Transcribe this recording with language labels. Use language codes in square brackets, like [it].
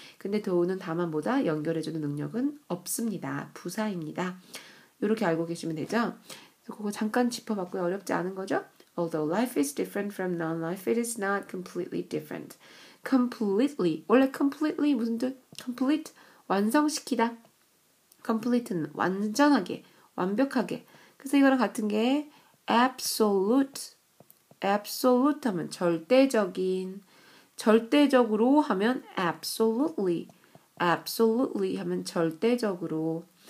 [ko] 근데 though는 다만보다 연결해주는 능력은 없습니다. 부사입니다. 이렇게 알고 계시면 되죠. 그래서 그거 잠깐 짚어봤고요. 어렵지 않은 거죠? [en] Although life is different from non-life, it is not completely different. Completely. [ko] 원래 completely 무슨 뜻? [en] Complete. [ko] 완성시키다. Complete는 완전하게, 완벽하게. 그래서 이거랑 같은 게 absolute. absolute 하면 절대적인, 절대적으로 하면 absolutely, absolutely 하면 절대적으로.